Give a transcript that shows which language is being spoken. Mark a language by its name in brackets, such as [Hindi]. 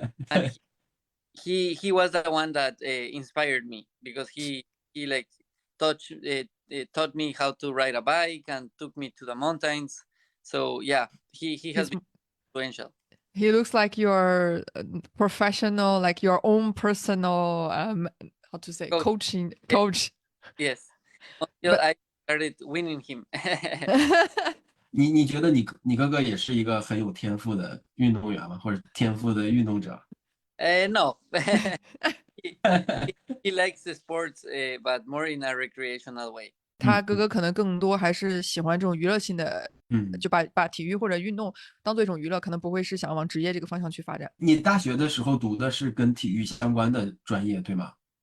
[English] And he was the one that inspired me, because he like taught me how to ride a bike and took me to the mountains. So yeah, he has been influential. He looks like your professional, like your own personal, how to say, coach. Yes. Until I started winning him. [Chinese] 你觉得你哥哥也是一个很有天赋的运动员吗？或者天赋的运动者 [English] ？No. He likes the sports, but more in a recreational way. [Chinese] 他哥哥可能更多还是喜欢这种娱乐性的，就把体育或者运动当做一种娱乐，可能不会是想往职业这个方向去发展。你大学的时候读的是跟体育相关的专业，对吗？